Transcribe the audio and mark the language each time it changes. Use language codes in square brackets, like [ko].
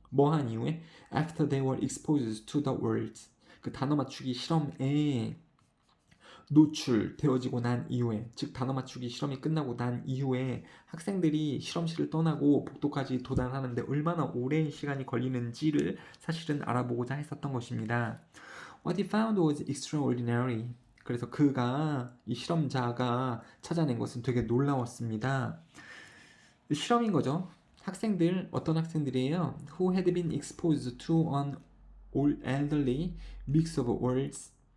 [ko] 뭐 한 이후에 [en] after they were exposed to the words [ko] 그 단어 맞추기 실험에 노출되어지고 난 이후에 즉 단어 맞추기 실험이 끝나고 난 이후에 학생들이 실험실을 떠나고 복도까지 도달하는데 얼마나 오랜 시간이 걸리는지를 사실은 알아보고자 했었던 것입니다. [en] What he found was extraordinary. [ko] 그래서 이 실험자가 찾아낸 것은 되게 놀라웠습니다. 실험인 거죠. 어떤 학생들이에요? [en] Who had been exposed to an elderly mix of words.